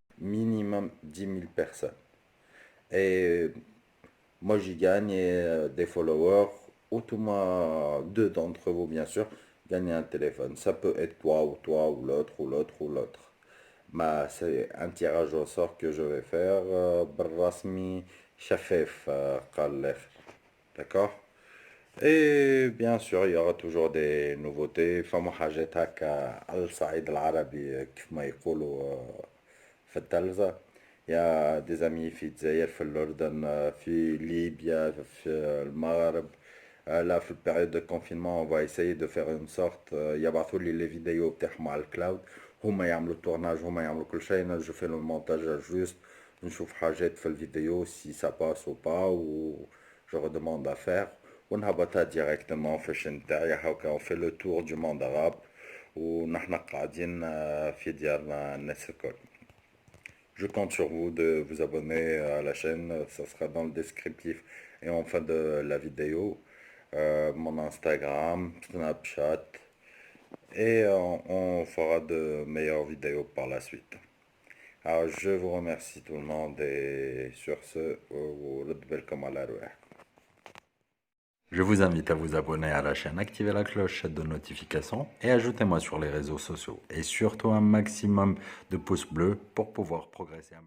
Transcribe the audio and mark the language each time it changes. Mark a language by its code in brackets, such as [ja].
[fr] Minimum 10 000 personnes. Et moi, j'y gagne des followers, ou tout moins deux d'entre vous, bien sûr, gagnent un téléphone. Ça peut être toi, ou l'autre, ou l'autre, ou l'autre. Mais c'est un tirage au sort que je vais faire. [ar] بالرسمي شفاف قال الآخر. [fr] D'accord? Et bien sûr, il y aura toujours des nouveautés. [ar] فما حاجات هكا على الصعيد العربي كيف ما يقولوا في التلفزة. [fr] Il y a des amis [ar] في الجزائر في الأردن في ليبيا في المغرب. [fr] Là, [ar] في البériode [fr] de confinement, on va essayer de faire une sorte [ar] يبعثوا لي [fr] les vidéos [ar] بتاعهم على الكلاود. هما يعملوا التورناج هما يعملوا كل شيء. أنا جو في لو المونتاج [fr] juste [ar] نشوف حاجات في الفيديو [fr] si ça passe ou pas ou je redemande à faire. [ar] ونهبطها [fr] directement [ar] في الشين تاعي هاكا [fr] on fait le tour du monde arabe [ar] ونحنا قاعدين في ديارنا الناس الكل. [fr] Je compte sur vous de vous abonner à la chaîne, ça sera dans le descriptif et en fin de la vidéo. Mon Instagram, Snapchat, et on fera de meilleures vidéos par la suite. Alors, je vous remercie tout le monde et sur ce, welcome à la Je vous invite à vous abonner à la chaîne, activer la cloche de notification et ajoutez-moi sur les réseaux sociaux. Et surtout un maximum de pouces bleus pour pouvoir progresser.